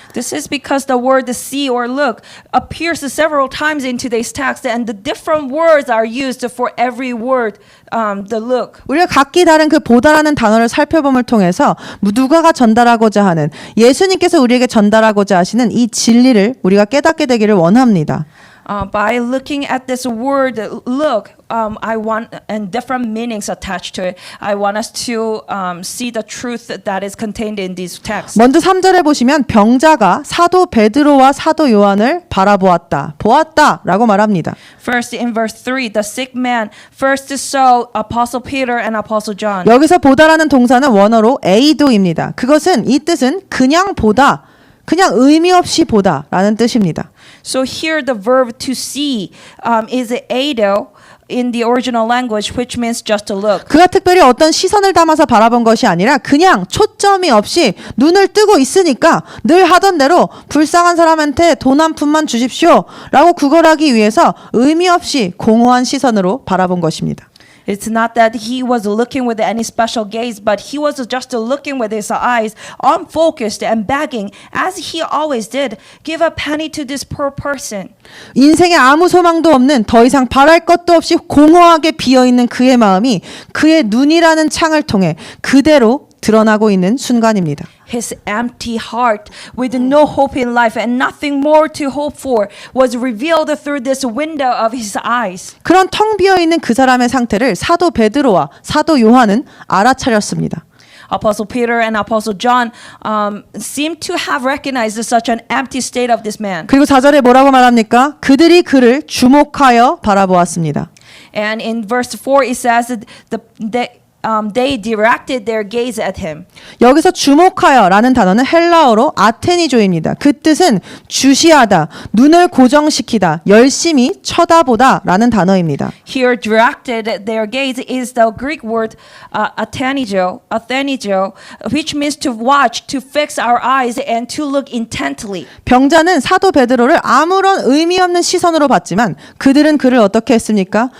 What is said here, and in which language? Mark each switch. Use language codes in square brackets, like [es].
[en] This is because the word see or look appears several times in today's text, and the different words are used for every word. The look. [ko] 우리가 각기 다른 그 보다라는 단어를 살펴봄을 통해서 누가가 전달하고자 하는 예수님께서 우리에게 전달하고자 하시는 이 진리를 우리가 깨닫게 되기를 원합니다. [en] By looking at this word look, I want and different meanings attached to it. I want us to see the truth that is contained in these texts. [ko] 먼저 3절에 보시면 병자가 사도 베드로와 사도 요한을 보았다라고 말합니다. [en] First in verse 3, the sick man first saw Apostle Peter and Apostle John. [ko] 여기서 보다라는 동사는 원어로 에이도입니다. 그것은 이 뜻은 그냥 보다, 그냥 의미 없이 보다라는 뜻입니다. [en] So here the verb to see is eido in the original language, which means just to look. [ko] 그가 특별히 어떤 시선을 담아서 바라본 것이 아니라 그냥 초점이 없이 눈을 뜨고 있으니까 늘 하던 대로 불쌍한 사람한테 돈 한 푼만 주십시오 라고 구걸하기 위해서 의미 없이 공허한 시선으로 바라본 것입니다. [en] It's not that he was looking with any special gaze, but he was just looking with his eyes unfocused and begging, as he always did, give a penny to this poor person. [ko] 인생에 아무 소망도 없는 더 이상 바랄 것도 없이 공허하게 비어있는 그의 마음이 그의 눈이라는 창을 통해 그대로 드러나고 있는 순간입니다. [en] His empty heart with no hope in life and nothing more to hope for was revealed through this window of his eyes. [ko] 그런 텅 비어있는 그 사람의 상태를 사도 베드로와 사도 요한은 알아차렸습니다. [en] Apostle Peter and Apostle John seem to have recognized such an empty state of this man. [ko] 그리고 4절에 뭐라고 말합니까? 그들이 그를 주목하여 바라보았습니다. [en] And in verse 4 it says that they directed their gaze at him. [ko] 여기서 주목하여라는 단어는 헬라어로 아테니조입니다. 그 뜻은 주시하다, 눈을 고정시키다, 열심히 쳐다보다라는 단어입니다. [en] Here, directed their gaze is the Greek word athenizo, which means to watch, to fix our eyes, and to look intently. [ko] 병자는 사도 베드로를 아무런 의미 없는 시선으로 봤지만 그들은 그를 어떻게 했습니까?